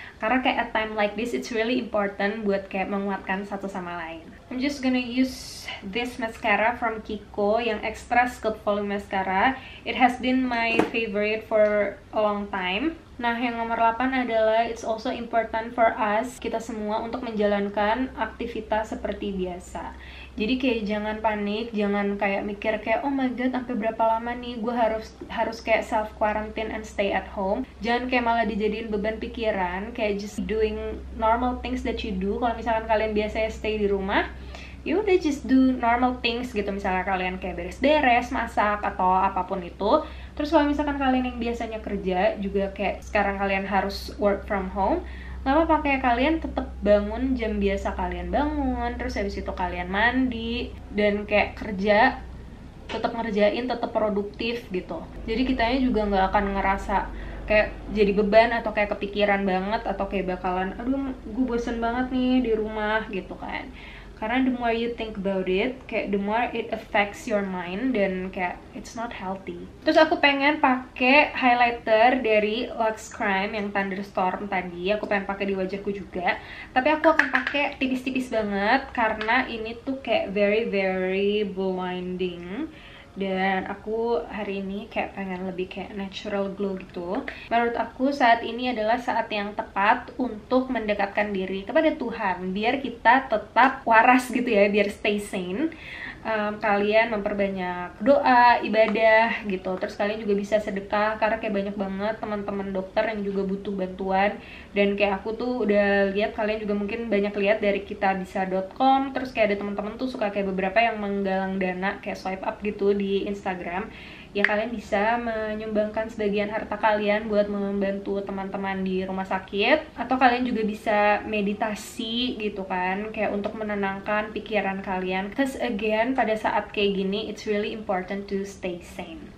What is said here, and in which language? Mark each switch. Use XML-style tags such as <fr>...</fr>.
<id>Karena kayak</id> <en>at time like this, it's really important</en> <id>buat kayak menguatkan satu sama lain.</id> <en>I'm just gonna use this mascara from Kiko, yang extra sculpt volume mascara. It has been my favorite for a long time.</en> <id>Nah, yang nomor 8 adalah</id> <en>it's also important for us,</en> <id>kita semua, untuk menjalankan aktivitas seperti biasa. Jadi kayak jangan panik, jangan kayak mikir kayak</id> <en>oh my god</en> <id>sampai berapa lama nih gue harus kayak</id> <en>self quarantine and stay at home.</en> <id>Jangan kayak malah dijadiin beban pikiran, kayak</id> <en>just doing normal things that you do.</en> <id>Kalau misalkan kalian biasanya stay di rumah, ya udah</id> <en>just do normal things</en> <id>gitu. Misalnya kalian kayak beres-beres, masak atau apapun itu. Terus kalau misalkan kalian yang biasanya kerja juga kayak sekarang kalian harus</id> <en>work from home,</en> <id>nggak apa-apa, kayak kalian tetap bangun jam biasa kalian bangun, terus habis itu kalian mandi dan kayak kerja, tetap ngerjain, tetap produktif gitu. Jadi kitanya juga nggak akan ngerasa kayak jadi beban atau kayak kepikiran banget atau kayak bakalan aduh gue bosen banget nih di rumah gitu kan. Karena</id> <en>the more you think about it, kayak the more it affects your mind,</en> <id>dan kayak</id> <en>it's not healthy.</en> <id>Terus aku pengen pakai highlighter dari Lux Crime yang Thunderstorm tadi. Aku pengen pakai di wajahku juga, tapi aku akan pakai tipis-tipis banget karena ini tuh kayak</id> <en>very very blinding.</en> <id>Dan aku hari ini kayak pengen lebih kayak natural glow gitu. Menurut aku saat ini adalah saat yang tepat untuk mendekatkan diri kepada Tuhan, biar kita tetap waras gitu ya, biar</id> <en>stay sane.</en> <id>Kalian memperbanyak doa, ibadah gitu. Terus kalian juga bisa sedekah, karena kayak banyak banget teman-teman dokter yang juga butuh bantuan. Dan kayak aku tuh udah lihat, kalian juga mungkin banyak lihat dari kitabisa.com. Terus kayak ada teman-teman tuh suka kayak beberapa yang menggalang dana kayak swipe up gitu di Instagram. Ya kalian bisa menyumbangkan sebagian harta kalian buat membantu teman-teman di rumah sakit, atau kalian juga bisa meditasi gitu kan, kayak untuk menenangkan pikiran kalian.</id> <en>Because again,</en> <id>pada saat kayak gini,</id> <en>it's really important to stay sane.</en>